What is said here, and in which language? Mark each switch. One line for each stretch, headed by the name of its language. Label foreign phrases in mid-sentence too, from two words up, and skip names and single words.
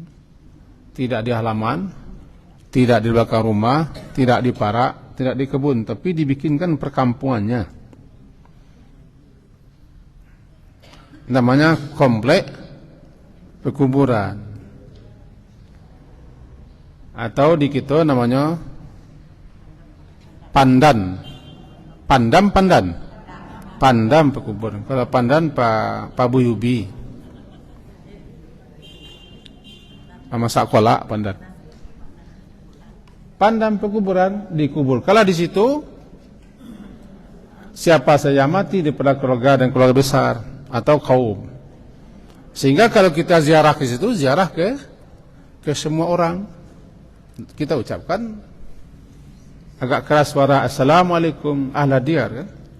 Indonesian: Tidak di halaman, tidak di belakang rumah, tidak di parak, tidak di kebun, tapi dibikinkan perkampungannya. Namanya komplek pekuburan. Atau di kita namanya pandan. Pandam pekuburan. Kalau pandan Pak Buyubi. Masak kolak pandan. Pandam pekuburan dikubur. Kalau di situ siapa saja mati daripada keluarga dan keluarga besar atau kaum. Sehingga kalau kita ziarah ke situ, ziarah ke semua orang. Kita ucapkan agak keras suara
Arabic: assalamualaikum ahla diyar
Indonesian: kan?